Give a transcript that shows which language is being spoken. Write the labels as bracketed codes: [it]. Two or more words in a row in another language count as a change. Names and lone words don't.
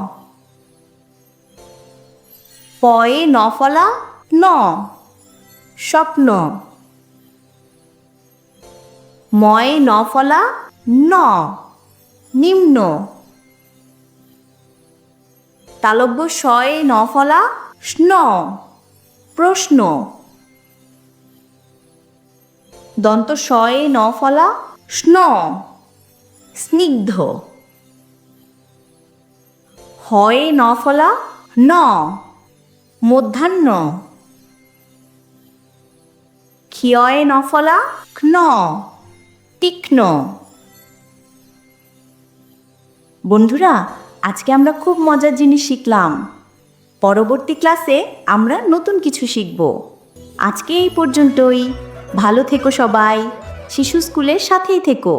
[bn] পয়ে ন ফলা ন, স্বপ্ন। ময়ে ন ফলা ন, নিম্ন। তালব্য শয়ে ন ফলা স্ন, প্রশ্ন। দন্ত শয়ে ন ফলা স্ন, স্নিগ্ধ। হয়ে ন ফলা ন, মধ্যাহ্ন। ক্ষিয়য়ে ন ফলা ক্ন, তীক্ষ্ণ। বন্ধুরা, আজকে আমরা খুব মজার জিনিস শিখলাম। পরবর্তী ক্লাসে আমরা নতুন কিছু শিখব। আজকে এই পর্যন্তই। ভালো থেকো সবাই। শিশু স্কুলের সাথেই থেকো।